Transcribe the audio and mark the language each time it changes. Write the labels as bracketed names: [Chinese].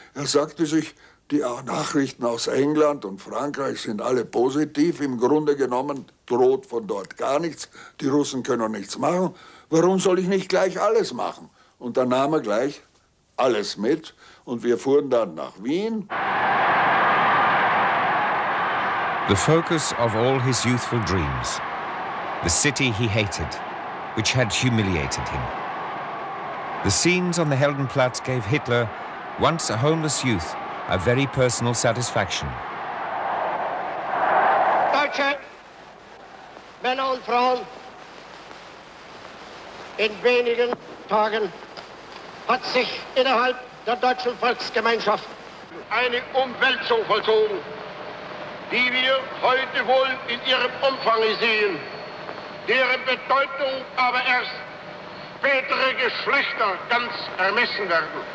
[German] Er sagte sich, die Nachrichten aus England und Frankreich sind alle positiv. Im Grunde genommen droht von dort gar nichts. Die Russen können nichts machen. Warum soll ich nicht gleich alles machen? Und dann nahm er gleich alles mit. Und wir fuhren dann nach Wien. [English] The focus of all his youthful dreams, the city he hated, which had humiliated him. The scenes on the Heldenplatz gave Hitler, once a homeless youth, a very personal satisfaction. [German] Deutsche Männer und Frauen, in wenigen Tagen hat sich innerhalb der deutschen Volksgemeinschaft Eine Umwälzung vollzogen, die wir heute wohl in ihrem Umfang sehen, deren Bedeutung aber erst spätere Geschlechter ganz ermessen werden.